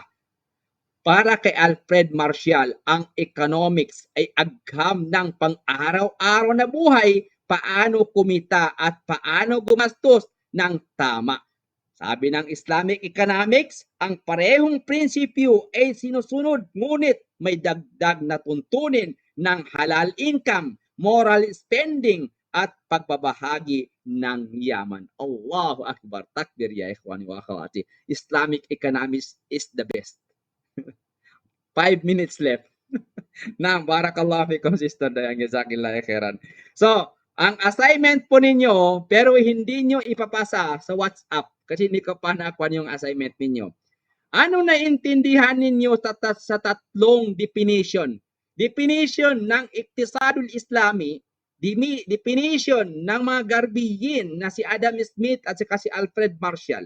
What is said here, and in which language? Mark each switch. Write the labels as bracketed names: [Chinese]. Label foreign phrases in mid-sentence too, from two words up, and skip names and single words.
[Filipino] Para kay Alfred Marshall, ang economics ay agham ng pang-araw-araw na buhay, paano kumita at paano gumastos ng tama. Sabi ng Islamic economics, ang parehong prinsipyo ay sinusunod ngunit may dagdag na tuntunin ng [English] halal income, moral spending [Filipino] at pagbabahagi ng yaman. [Arabic] الله أكبر. تكبير يا إخواني وأخواتي. [English] Islamic economics is the best. 5 minutes left. [Arabic] نعم، بارك الله فيكم Sister Dayang, جزاك الله خيرا. [Filipino] So, ang assignment po ninyo, pero hindi nyo ipapasa sa WhatsApp kasi hindi ko pa nakuha yung assignment ninyo. Ano naintindihan ninyo sa tatlong definition? Definition ng [Arabic] الاقتصاد الإسلامي, [Filipino] definition ng mga Garbiyin na si Adam Smith at saka si Alfred Marshall.